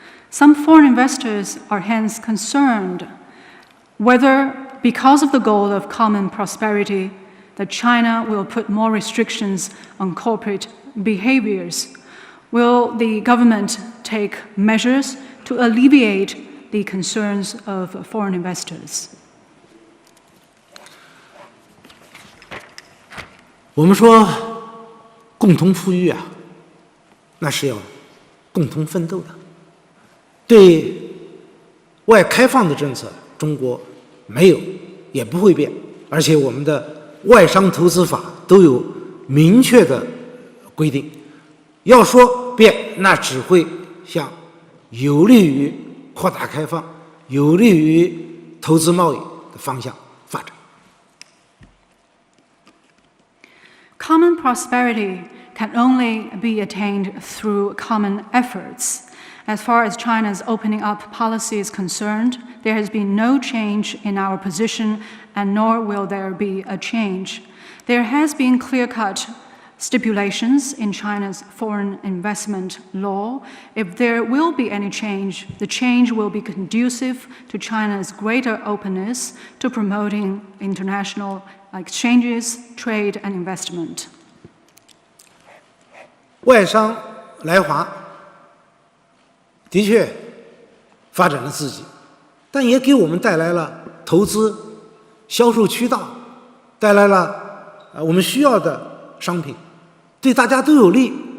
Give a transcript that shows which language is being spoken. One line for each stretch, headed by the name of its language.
English: Some foreign investors are hence concerned whether, because of the goal of common prosperity, that China will put more restrictions on corporate behaviors. Will the government take measures to alleviate the concerns of foreign investors?
Chinese: 我们说共同富裕啊，那是要共同奋斗的。对外开放的政策，中国没有也不会变，而且我们的外商投资法都有明确的规定。要说变，那只会向有利于扩大开放、有利于投资贸易的方向发展。
English: Common prosperity can only be attained through common efforts. As far as China's opening up policy is concerned, there has been no change in our position, and nor will there be a change. There has been clear-cut stipulations in China's foreign investment law. If there will be any change, the change will be conducive to China's greater openness to promoting international exchanges, trade, and investment.
Chinese: 外商来华的确发展了自己，但也给我们带来了投资、销售渠道，带来了我们需要的商品，对大家都有利。